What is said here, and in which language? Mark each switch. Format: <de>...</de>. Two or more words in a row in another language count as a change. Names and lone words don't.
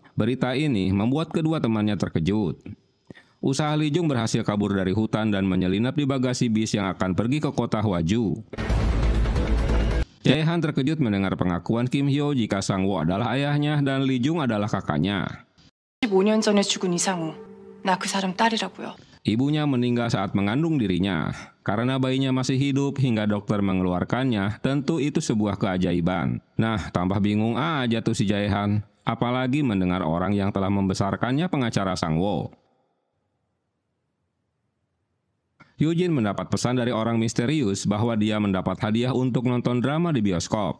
<id>Berita ini membuat kedua temannya terkejut. Usaha Lee Jung berhasil kabur dari hutan dan menyelinap di bagasi bis yang akan pergi ke kota Hwaju. Jae-han terkejut mendengar pengakuan Kim Hyo jika Sang Wo adalah ayahnya dan Lee Jung adalah kakaknya.</id> <ko>15년 전에 죽은 이상우. 나 그 사람 딸이라고요.</ko> <id>Ibunya meninggal saat mengandung dirinya. Karena bayinya masih hidup hingga dokter mengeluarkannya, tentu itu sebuah keajaiban. Nah, tambah bingung aja tuh si Jae-han. Apalagi mendengar orang yang telah membesarkannya pengacara Sang Wo. Eugene mendapat pesan dari orang misterius bahwa dia mendapat hadiah untuk nonton drama di bioskop.</id>